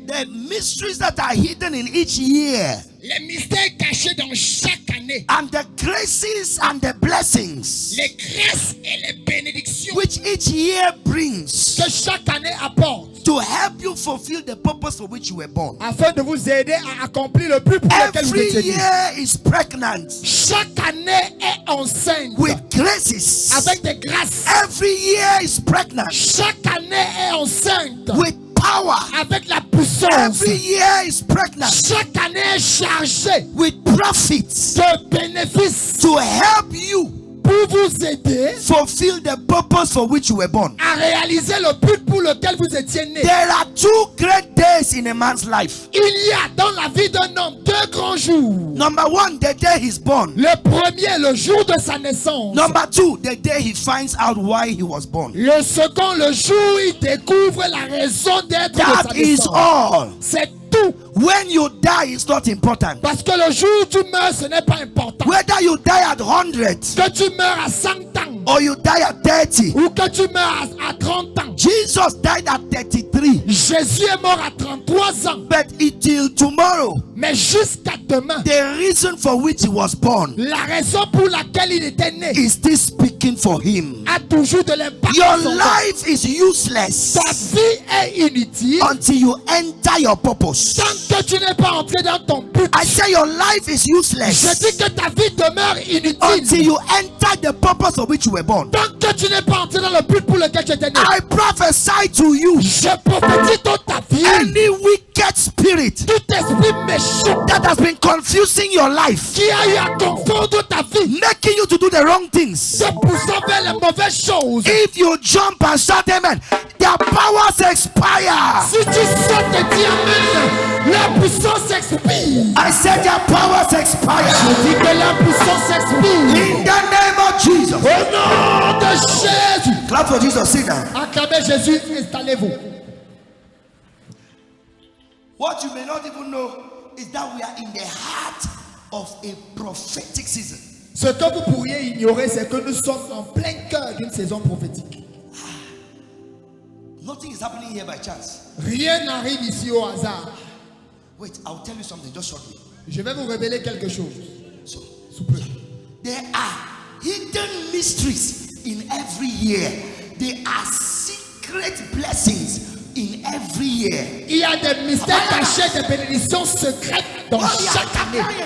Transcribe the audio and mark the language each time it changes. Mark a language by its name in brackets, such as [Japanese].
[English] The mysteries that are hidden in each year. [French] Les mystères cachés dans chaque année. [English] And the graces and the blessings. [French] Les grâces et les bénédictions. [English] Which each year brings. [French] Que chaque année apporte. [English] To help you fulfill the purpose for which you were born. [French] Afin de vous aider à accomplir le but pour lequel vous êtes né. [English] Every year is pregnant. [French] Chaque année est enceinte. [English] With graces. [French] Avec des grâces. [English] Every year is pregnant. [French] Chaque année est enceinte. [English] With power. [French] Avec la puissance. [English] Every year is pregnant. [French] Chaque année est chargée. [English] With profits. [French] De bénéfices. [English] To help you. [French] Pour vous aider. [English] Fulfill the purpose for which you were born. [French] À réaliser le but pour lequel vous étiez né. [English] There are two great days in a man's life. [French] Il y a dans la vie d'un homme deux grands jours. [English] Number one, the day he's born. [French] Le premier, le jour de sa naissance. [English] Number two, the day he finds out why he was born. [French] Le second, le jour où il découvre la raison d'être de sa [English] That is [French] naissance. [English] all. [French] C'est tout. [English] When you die, it's not important. [French] Parce que le jour où tu meurs, ce n'est pas important. [English] Whether you die at 100. [French] Que tu meurs à 100 ans. [English] Or you die at 30. [French] Ou que tu meurs à 30 ans. [English] Jesus died at 33. [French] Jésus est mort à 33 ans. [English] But until tomorrow. [French] Mais jusqu'à demain. [English] The reason for which he was born. [French] La raison pour laquelle il était né. [English] Is this speaking for him? [French] A toujours de l'impact. [English] Your life is useless. [French] Ta vie est inutile. [English] Until you enter your purpose. [French] Tant que tu n'es pas entré dans ton but. [English] I say your life is useless. [French] Je dis que ta vie demeure inutile. [English] Until you enter the purpose for which you were born. [French] Tant que tu n'es pas entré dans le but pour lequel tu étais né. [English] I prophesy to you. [French] Je prophétise toute ta vie. [English] Any wicked spirit. [French] Tout esprit méchant. [English] That has been confusing your life. [French] Qui a eu à confondre ta vie. [English] Making you to do the wrong things. [French] Te poussant vers les mauvaises choses. [English] If you jump and shout amen, their powers expire. [French] Si tu sautes et dis amen, La puissance expire. [English] I said their powers expire. [French] Je dis que la puissance expire. [English] In the name of Jesus. [French] Au nom de Jésus. [English] Clap for Jesus. Sit down. [French] Acclamez Jésus, installez-vous. [English] What you may not even know is that we are in the heart of a prophetic season. [French] Ce que vous pourriez ignorer, c'est que nous sommes en plein cœur d'une saison prophétique. [English] Nothing is happening here by chance. [French] Rien n'arrive ici au hasard. [English] Wait, I'll tell you something just shortly. [French] Je vais vous révéler quelque chose. [English] So, [French] Sous peu. [English] there are hidden mysteries in every year. There are secret blessings in every year. [French] Il y a des mystères cachés, des bénédictions secrètes dans chaque année.